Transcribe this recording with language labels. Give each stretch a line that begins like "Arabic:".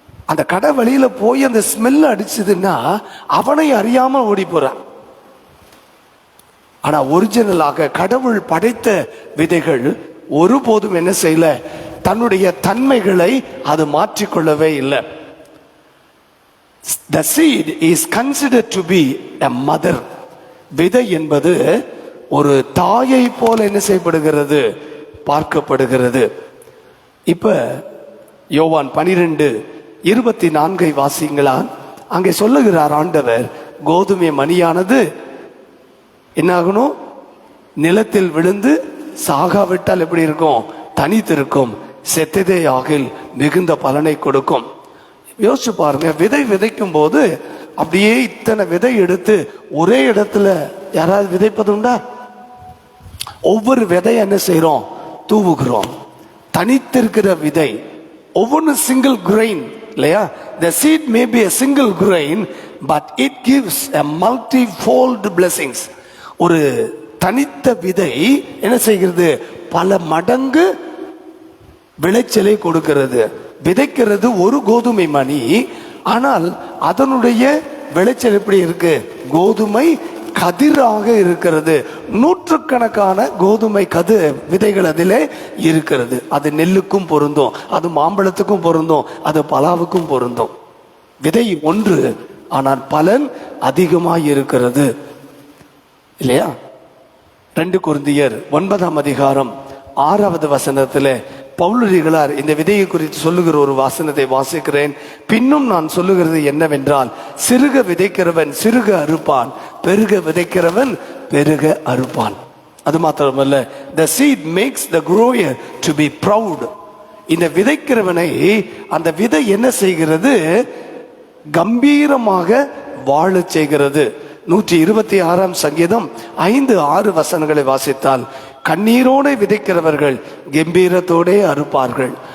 Tamil: அந்த கடை வழியில போய் அந்த ஸ்மெல் அடிச்சதுன்னா அவனை அறியாம ஓடி போறான். ஆனா ஒரிஜினலாக கடவுள் படைத்த விதைகள் ஒருபோதும் என்ன செய்யல, தன்னுடைய தன்மைகளை அது மாற்றிக்கொள்ளவே இல்லை.
English: The seed is considered to be a mother.
Tamil: விதை என்பது ஒரு தாயை போல என்ன செய்யப்படுகிறது, பார்க்கப்படுகிறது. இப்ப யோவான் 12:24 வாசிங்களா? அங்கே சொல்லுகிறார் ஆண்டவர், கோதுமை மணியானது என்ன ஆகணும், நிலத்தில் விழுந்து சாகாவிட்டால் எப்படி இருக்கும், தனித்திருக்கும், செத்ததே ஆகில் மிகுந்த பலனை கொடுக்கும். யோசிச்சு பாருங்க, விதை விதைக்கும் போது அப்படியே இத்தனை விதை எடுத்து ஒரே இடத்துல யாராவது விதைப்பது உண்டா? ஒவ்வொரு விதையை என்ன செய்யறோம், தூவுகிறோம். தனித்திருக்கிற விதை, ஒவ்வொரு
English: single grain
Tamil: இல்லையா?
English: the seed may be a single grain but it gives a multi-fold blessings.
Tamil: ஒரு தனித்த விதை என்ன செய்கிறது? பல மடங்கு விளைச்சலை கொடுக்கிறது. விதைக்கிறது ஒரு கோதுமை மணி, ஆனால் அதனுடைய விளைச்சல் எப்படி இருக்கு? கோதுமை கதிராக இருக்கிறது. நூற்றுக்கணக்கான கோதுமை விதைகள் அதிலே இருக்கிறது. அது நெல்லுக்கும் பொருந்தும், அது மாம்பழத்துக்கும் பொருந்தும், அது பலாவுக்கும் பொருந்தும். விதை ஒன்று, ஆனால் பலன் அதிகமாக இருக்கிறது இல்லையா? 2 கொரிந்தியர் 9ஆம் அதிகாரம் 6வது வசனத்திலே பவுலடிகளார் இந்த விதையை குறித்து சொல்லுகிற ஒரு வசனத்தை வாசிக்கிறேன். பின்னும் நான் சொல்லுகிறது என்னவென்றால், சிறுக விதைக்கிறவன் சிறுக அறுப்பான், பெருக விதைக்கிறவன் பெருக அறுப்பான். அது மாத்திரமல்ல,
English: the seed makes the grower to be proud.
Tamil: இந்த விதைக்கிறவனை அந்த விதை என்ன செய்கிறது? கம்பீரமாக வாழ செய்கிறது. 126ஆம் சங்கீதம் 5-6 வசனங்களை வாசித்தால், கண்ணீரோடு விதைக்கிறவர்கள் கம்பீரத்தோடே அறுப்பார்கள்.